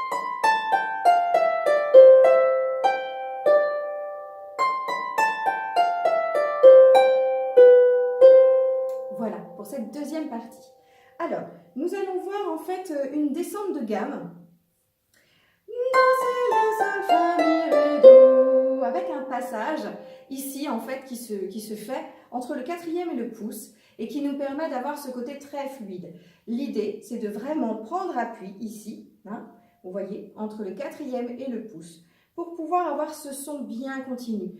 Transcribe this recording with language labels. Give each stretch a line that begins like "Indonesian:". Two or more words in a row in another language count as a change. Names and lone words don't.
French: Voilà, pour cette deuxième partie. Alors, nous allons voir en fait une descente de gamme. Do, si, la, sol, fa, mi, ré, do. Avec un passage ici en fait qui se fait entre le quatrième et le pouce et qui nous permet d'avoir ce côté très fluide. L'idée, c'est de vraiment prendre appui ici, hein, vous voyez, entre le quatrième et le pouce, pour pouvoir avoir ce son bien continu.